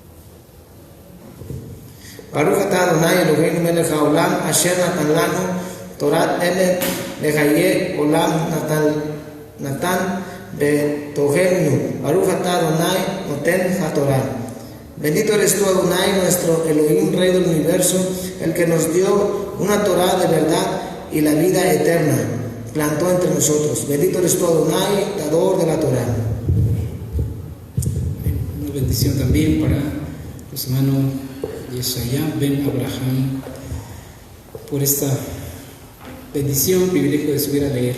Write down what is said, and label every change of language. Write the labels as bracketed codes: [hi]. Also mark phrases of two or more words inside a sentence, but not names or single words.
[he] ברוך אתה אדוני אלוהינו מלך העולם אשר נתן לנו תורת אמת לחיי עולם נתן בתוכנו ברוך אתה אדוני נותן התורה. [es] Bendito eres tú, Adonai, nuestro Elohim, Rey del universo, el que nos dio una Torah de verdad y la vida eterna plantó entre nosotros. Bendito eres tú, Adonai, dador de la Torah. Una bendición también para los hermanos Yeshaya Ben Abraham por esta bendición, privilegio de subir a leer.